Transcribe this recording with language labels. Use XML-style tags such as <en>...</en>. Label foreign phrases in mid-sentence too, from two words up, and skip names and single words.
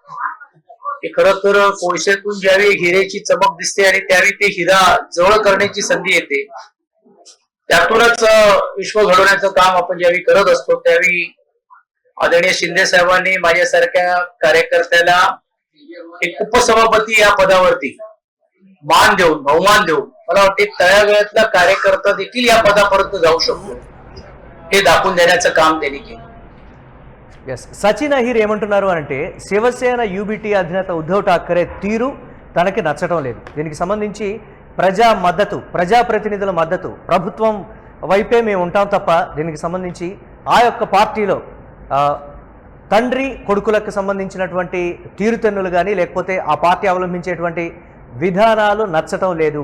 <mr>खरं तर कोळशातून ज्यावेळी हिऱ्याची चमक दिसते आणि त्यावेळी ते हिरा जवळ करण्याची संधी येते, त्यातूनच विश्व घडवण्याचं काम आपण ज्यावेळी करत असतो त्यावेळी आदरणीय शिंदे साहेबांनी माझ्यासारख्या कार्यकर्त्याला एक उपसभापती या पदावरती मान देऊन, बहुमान देऊन, मला वाटते तळागाळातला कार्यकर्ता देखील या पदापर्यंत जाऊ शकतो हे दाखवून देण्याचं काम त्यांनी केलं.</mr> <te>సచిన్ అహిర్ ఏమంటున్నారు అంటే శివసేన యూబీటీ అధినేత ఉద్ధవ్ ఠాక్రే తీరు తనకి నచ్చటం లేదు. దీనికి సంబంధించి ప్రజా మద్దతు, ప్రజాప్రతినిధుల మద్దతు, ప్రభుత్వం వైపే మేము ఉంటాం తప్ప దీనికి సంబంధించి ఆ యొక్క పార్టీలో తండ్రి కొడుకులకు సంబంధించినటువంటి తీరుతెన్నులు కానీ లేకపోతే ఆ పార్టీ అవలంబించేటువంటి విధానాలు నచ్చటం లేదు.</te>